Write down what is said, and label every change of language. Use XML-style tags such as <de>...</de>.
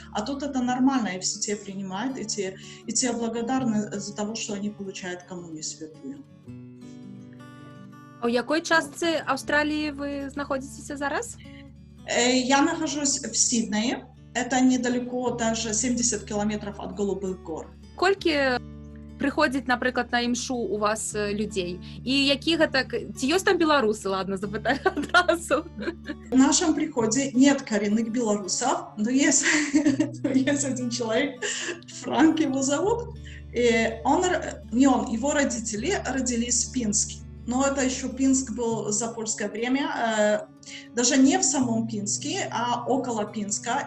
<ru>А тут это нормально, и все те принимают, и те благодарны за того, что они получают коммунию святую.</ru> <be>А у якой частцы Австралии вы знаходзіцеся зараз?</be> <ru>Я нахожусь в Сиднее. Это недалеко, даже 70 километров от Голубых гор.</ru> <be>Колькі прыходзіць, напрыклад, на імшу у вас людзей? І які гэта... Ці ёсць там беларусы? Ладно, запытаю адразу.</be> <ru>В нашем приходе нет коренных белорусов, но есть один человек, Франк его зовут, и его родители родились в Пинске. Но это еще Пинск был за польское время, даже не в самом Пинске, а около Пинска.</ru>